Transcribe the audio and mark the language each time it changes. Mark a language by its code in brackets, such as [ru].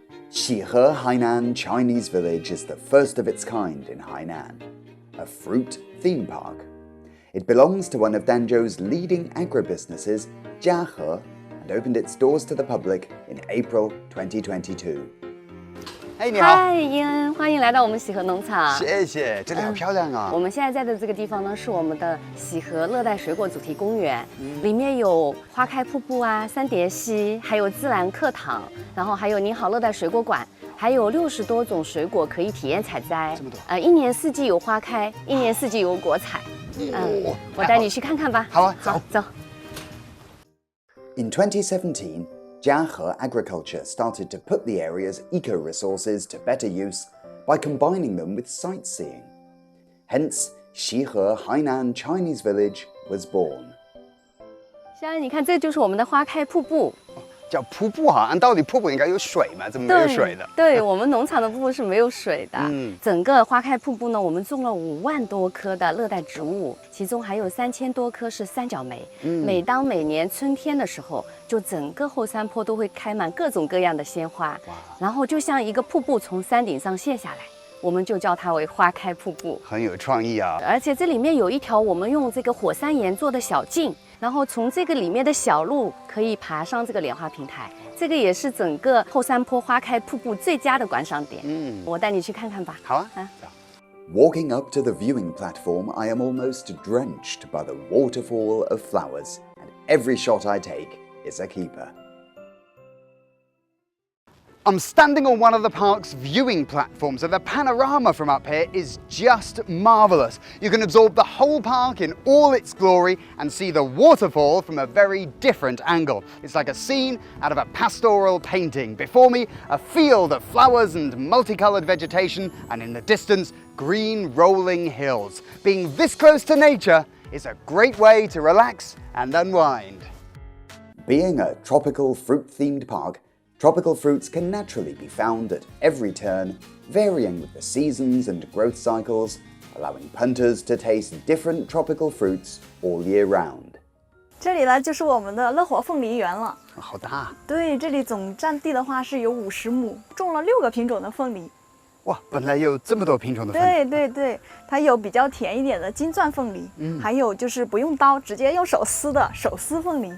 [en] Shihe Hainan Chinese Village is the first of its kind in Hainan, a fruit theme park. It belongs to one of Danzhou's leading agribusinesses, Jiahe, and opened its doors to the public in April 2022. [zh] 哎，你好。嗨，伊恩，欢迎来到我们喜和农场。谢谢，这里好漂亮啊！我们现在在的这个地方呢，是我们的喜和热带水果主题公园，里面有花开瀑布啊、三叠溪，还有自然课堂，然后还有您好热带水果馆，还有60多种水果可以体验采摘。这么多一年四季有花开，一年四季有果采。我带你去看看吧。好啊，走。走。 [en] In 2017, Jiahe Agriculture started to put the area's eco-resources to better use by combining them with sightseeing. Hence, Shihe Hainan Chinese Village was born. [zh] 现在你看，这就是我们的花开瀑布。叫瀑布哈，按道理瀑布应该有水嘛，怎么没有水的？对，我们农场的瀑布是没有水的。整个花开瀑布呢，我们种了5万多棵的热带植物，其中还有3000多棵是三角梅。每当每年春天的时候，就整个后山坡都会开满各种各样的鲜花，然后就像一个瀑布从山顶上泻下来，我们就叫它为花开瀑布。很有创意啊！而且这里面有一条我们用这个火山岩做的小径。然后从这个里面的小路可以爬上这个莲花平台，这个也是整个后山坡花开瀑布最佳的观赏点。我带你去看看吧。好啊。 [en] Walking up to the viewing platform, I am almost drenched by the waterfall of flowers, and every shot I take is a keeper. I'm standing on one of the park's viewing platforms, and the panorama from up here is just marvellous. You can absorb the whole park in all its glory and see the waterfall from a very different angle. It's like a scene out of a pastoral painting. Before me, a field of flowers and multicoloured vegetation, and in the distance, green rolling hills. Being this close to nature is a great way to relax and unwind. Being a tropical fruit-themed park, tropical fruits can naturally be found at every turn, varying with the seasons and growth cycles, allowing punters to taste different tropical fruits all year round. [zh] 这里呢就是我们的乐活凤梨园了。好大！对，这里总占地的话是有50亩，种了6个品种的凤梨。哇，本来有这么多品种的凤梨。对，它有比较甜一点的金钻凤梨，还有就是不用刀，直接用手撕的手撕凤梨。